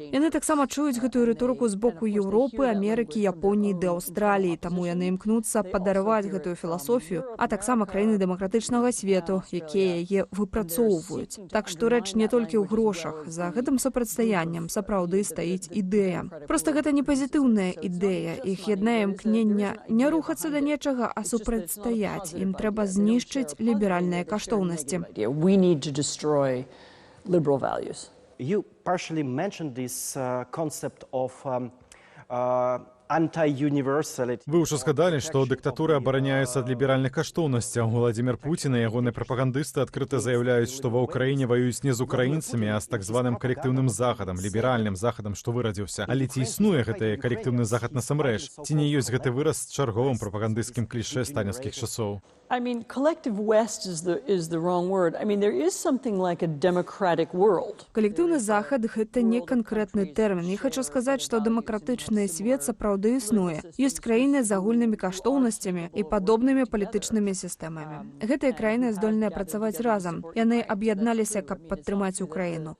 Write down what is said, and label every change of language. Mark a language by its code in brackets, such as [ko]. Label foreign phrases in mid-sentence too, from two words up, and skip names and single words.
[be] Яны таксама чуюць гэтую рыторыку з боку Еўропы, Амерыкі, Японіі ды Аўстраліі, таму яны імкнуцца падарваць гэтую філасофію, а таксама краіны дэмакратычнага свету, якія яе выпрацоўваюць. Так што рэч не толькі ў грошах. За гэтым супрацьстаяннем сапраўды стаіць ідэя. Проста гэта не пазітыўная ідэя. Іх яднае імкнення не рухацца да нечага, а супрацьстаяць. Ім трэба знішчыць ліберальныя каштоўнасці. [en] You partially mentioned this concept of [be] Вы ўжо сказалі, што дыктатуры абараняюцца ад ліберальных каштоўнасцяў. Владзімір Пуцін і ягоныя прапагандысты адкрыта заяўляюць, што ва ўкраіне ваююць не з украінцамі, а з так званым калектыўным захадам, ліберальным захадам, што вырадзіўся. Але ці існуе гэты калектыўны захад насамрэч? Ці не ёсць гэты выраз чарговым прапагандысцкім клішэ сталінскіх часоў? [en] I mean, collective West is the wrong word. I mean, there is something like a democratic world. [be] Калектыўны захад – гэта не канкрэтны тэрмін. Я хочу сказаць, што дэмакратычны свет сапраўды існуе. Ёсць краіны з агульнымі каштоўнасцямі і падобнымі палітычнымі сістэмамі. Гэтыя краіны здольныя працаваць разам. Яны аб'ядналіся, каб падтрымаць Украіну.